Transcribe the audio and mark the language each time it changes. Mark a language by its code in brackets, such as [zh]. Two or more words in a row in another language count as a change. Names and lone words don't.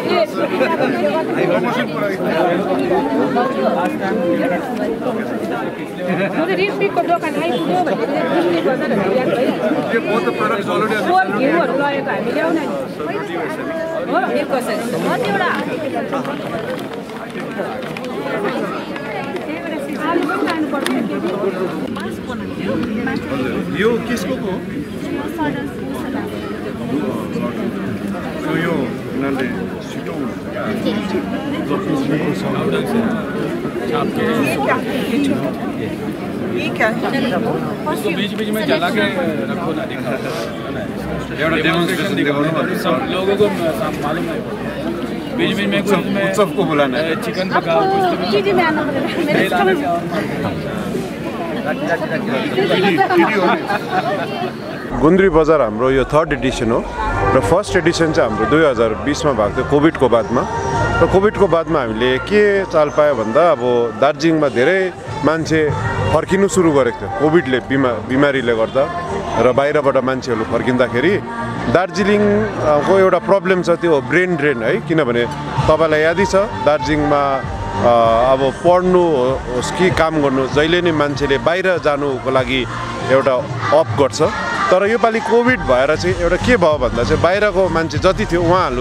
[ne] म त रिम्पीको दोकान आइपुग्यो भनेर याद भइहाल्यो घिउहरू लगेको हामी ल्याउन नि हो यो कसरी कतिवटा आलु पनि लानुपर्छ यो किसको हो यो उनीहरूले छिटो [hi] बीच बीच में जला के रखो ना डेमोन्स्ट्रेशन दिखाओ सब लोगों को मालूम है बीच बीच में कुछ में सबको बुलाना है चिकन पकाओ [ne] गुन्द्री बजार हाम्रो यो [en] 3rd edition [ne] हो र [en] first edition [ne] चाहिँ हाम्रो 2020 मा भएको थियो कोभिडको बादमा र कोभिडको बादमा हामीले के चाल पायो भन्दा अब दार्जिलिङमा धेरै मान्छे फर्किनु सुरु गरेको थियो कोभिडले बिमारीले गर्दा र बाहिरबाट मान्छेहरू फर्किँदाखेरि दार्जिलिङको एउटा प्रब्लम छ त्यो [en] brain drain [ne] है किनभने तपाईलाई यादै छ दार्जिलिङमा अब पढ्नु होस् कि काम गर्नु जहिले नै मान्छेले बाहिर जानुको लागि एउटा अप गर्छ तर योपालि कोभिड भएर चाहिँ एउटा के भयो भन्दा चाहिँ बाहिरको मान्छे जति थियो उहाँहरू